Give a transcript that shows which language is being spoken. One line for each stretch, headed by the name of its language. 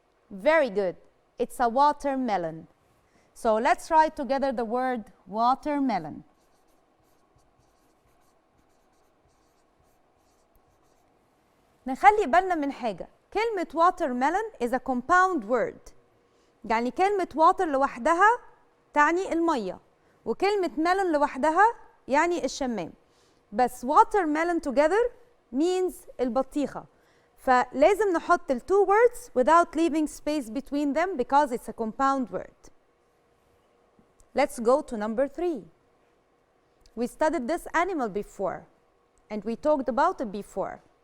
English: Very good. It's a watermelon. So let's write together the word watermelon.
Arabic: نخلي بالنا من حاجة. كلمة
English: watermelon is a compound word.
Arabic: يعني كلمة water لوحدها تعني المية وكلمة melon لوحدها يعني الشمام. بس
English: watermelon together means البطيخة.
Arabic: فلازم نحط ال
English: 2 words without leaving space between them because it's a compound word. Let's go to number 3. We studied this animal before and we talked about it before.